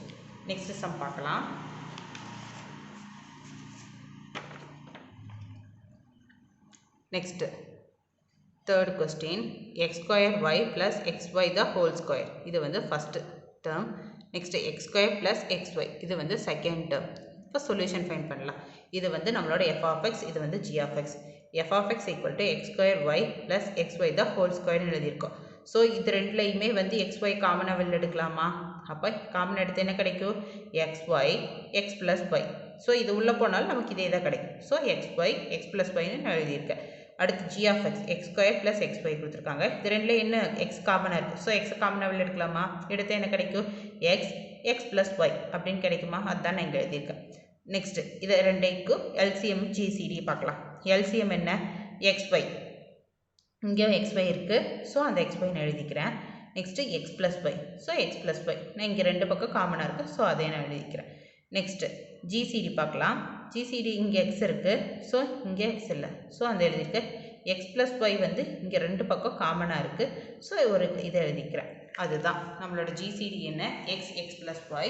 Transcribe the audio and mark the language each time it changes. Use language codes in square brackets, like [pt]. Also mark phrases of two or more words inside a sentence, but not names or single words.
[en] next sum [ta] பார்க்கலாம். [en] next third question, x square y plus x y the whole square. [ta] இது வந்து [en] ஃபஸ்ட்டு term. next x square plus xy [ta] இது வந்து [en] second term. [ta] இப்போ [en] solution find [ta] பண்ணலாம். இது வந்து நம்மளோட [en] f of x, [ta] இது வந்து [en] g of x. f of x equal to x square y plus xy the whole square எழுதியிருக்கோம். [ta] ஸோ இது ரெண்டுலையுமே வந்து xy காமனாக வெளில எடுக்கலாமா. அப்போ காமன் எடுத்து என்ன கிடைக்கும், [en] xy x plus y. [ta] ஸோ இது உள்ளே போனாலும் நமக்கு இதே தான் கிடைக்கும். ஸோ [en] xy x plus yன்னு [ta] நான் எழுதியிருக்கேன். அடுத்து [en] g of x x square plus xy [ta] கொடுத்துருக்காங்க. இது ரெண்டுல என்ன x காமனாக இருக்குது. ஸோ x காமனாக வெளில எடுக்கலாமா. எடுத்து என்ன கிடைக்கும், [en] x plus y [ta] அப்படின்னு கிடைக்குமா. அதுதான் நான் இங்கே எழுதியிருக்கேன். நெக்ஸ்ட்டு இது ரெண்டுக்கும் [en] LCM GCD [ta] பார்க்கலாம். LCM என்ன, xy. இங்கே xy இருக்குது. ஸோ அந்த xy நான் எழுதிக்கிறேன். நெக்ஸ்ட்டு [en] x plus y. [ta] ஸோ [en] x plus y [ta] நான் இங்கே ரெண்டு பக்கம் காமனாக இருக்குது. ஸோ அதை நான் எழுதிக்கிறேன். நெக்ஸ்ட்டு GCD பார்க்கலாம். GCD இங்கே x இருக்குது. ஸோ இங்கே x இல்லை. ஸோ அந்த எழுதியிருக்கேன். [en] x plus y [ta] வந்து இங்கே ரெண்டு பக்கம் காமனாக இருக்குது. ஸோ ஒரு இதை எழுதிக்கிறேன். அதுதான் நம்மளோட GCD என்ன, [en] x plus y.